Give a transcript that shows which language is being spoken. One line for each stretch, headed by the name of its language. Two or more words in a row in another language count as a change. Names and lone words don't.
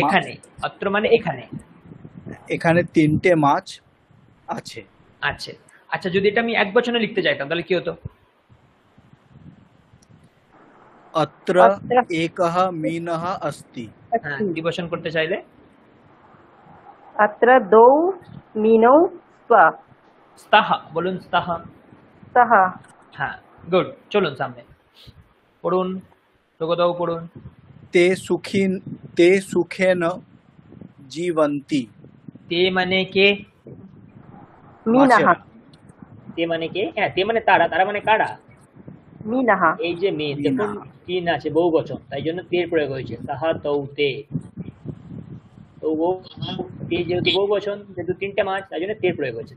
Bangla: এখানে, অত্র মানে এখানে এখানে তিনটে মাছ আছে। আছে। আচ্ছা, যদি এটা আমি এক বচনে লিখতে চাইতাম তাহলে কি হতো? অত্র অত্র
Sanskrit: একः মীনः अस्ति।
Bangla: হ্যাঁ, দ্বিবচন করতে চাইলে
Sanskrit: अत्र द्वौ मीनौ स्तः।
Bangla: স্তः বলুন, স্তः। स्तः। হ্যাঁ, গুড। চলুন সামনে পড়ুন, লোকদাও পড়ুন।
Sanskrit: ते सुखेन जीवन्ति।
Bangla: তে মানে কে? मीनः। মাছেরা। তে মানে কে? হ্যাঁ, তে মানে তারা, তারা মানে কারা? मीनः। এই যে মেন, দেখুন তিন আছে, বহু বচন, তাই জন্য তের প্রয়োগ হয়েছে।
Sanskrit: তাহা তৌ তে,
Bangla: তো তে যেহেতু বহু বচন, যেহেতু তিনটে মাছ, তাই জন্য তের প্রয়োগ হয়েছে।